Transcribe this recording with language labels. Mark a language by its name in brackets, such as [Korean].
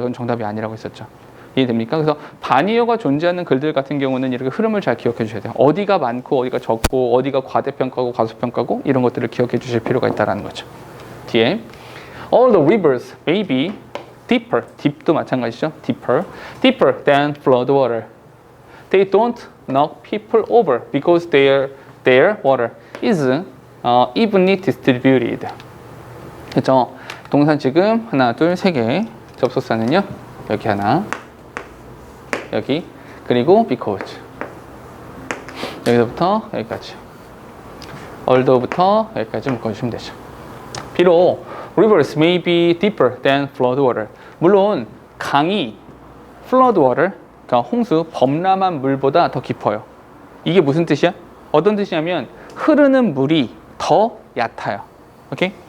[Korean] 그건 정답이 아니라고 했었죠. 이해됩니까? 그래서 반이어가 존재하는 글들 같은 경우는 이렇게 흐름을 잘 기억해 주셔야 돼요. 어디가 많고 어디가 적고 어디가 과대평가고 과소평가고 이런 것들을 기억해 주실 필요가 있다는 거죠. [English] 뒤에 All the rivers may be deeper. [Korean] deep도 마찬가지죠. [English] deeper than flood water. They don't knock people over because their water is evenly distributed. [Korean] 그렇죠? 동사 지금 하나, 둘, 세 개. 접속사는요. 여기 하나, 여기, 그리고 because. 여기서부터 여기까지. although부터 여기까지 묶어주시면 되죠. [English] 비록 rivers may be deeper than flood water. [Korean] 물론 강이 flood water, 그러니까 홍수, 범람한 물보다 더 깊어요. 이게 무슨 뜻이야? 어떤 뜻이냐면 흐르는 물이 더 얕아요. 오케이?